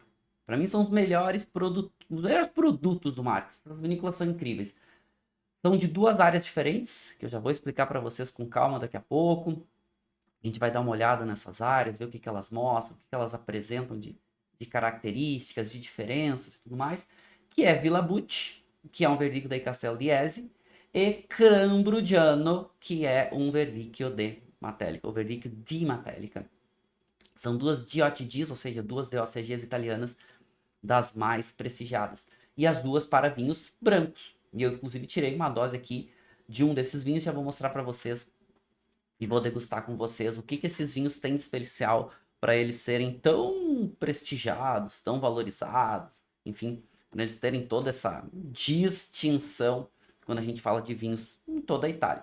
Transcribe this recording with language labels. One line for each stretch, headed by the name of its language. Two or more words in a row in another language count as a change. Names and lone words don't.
Portuguese: Para mim são os melhores produtos do Marche, as vinícolas são incríveis. São de duas áreas diferentes, que eu já vou explicar para vocês com calma daqui a pouco. A gente vai dar uma olhada nessas áreas, ver o que, que elas mostram, o que, que elas apresentam de características, de diferenças e tudo mais. Que é Villa Bucci, que é um verdicchio da Castel di Esi, e Crambrugiano, que é um verdicchio de Matelica, o verdicchio di Matelica. São duas DOTGs, ou seja, duas DOCGs italianas das mais prestigiadas. E as duas para vinhos brancos. E eu, inclusive, tirei uma dose aqui de um desses vinhos e já vou mostrar para vocês e vou degustar com vocês o que, que esses vinhos têm de especial para eles serem tão prestigiados, tão valorizados, enfim, para eles terem toda essa distinção quando a gente fala de vinhos em toda a Itália.